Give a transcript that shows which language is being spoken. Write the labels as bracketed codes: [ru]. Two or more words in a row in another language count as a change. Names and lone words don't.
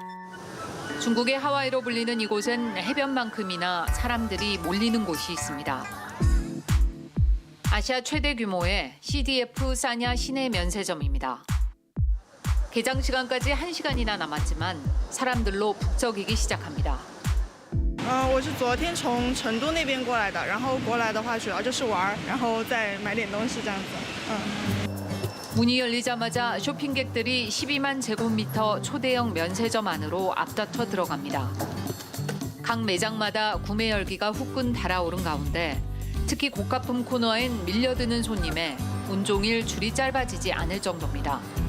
[ko] 중국의 하와이로 불리는 이곳엔 해변만큼이나 사람들이 몰리는 곳이 있습니다. 아시아 최대 규모의 CDF 사냐 시내 면세점입니다. 개장 시간까지 1시간이나 남았지만 사람들로 북적이기 시작합니다. [zh] 我是昨天从成都那边过来的，然后过来的话主要就是玩，然后再买点东西这样子。 [ko] 문이 열리자마자 쇼핑객들이 12만 제곱미터 초대형 면세점 안으로 앞다퉈 들어갑니다. 각 매장마다 구매 열기가 후끈 달아오른 가운데 특히 고가품 코너엔 밀려드는 손님에 온종일 줄이 짧아지지 않을 정도입니다.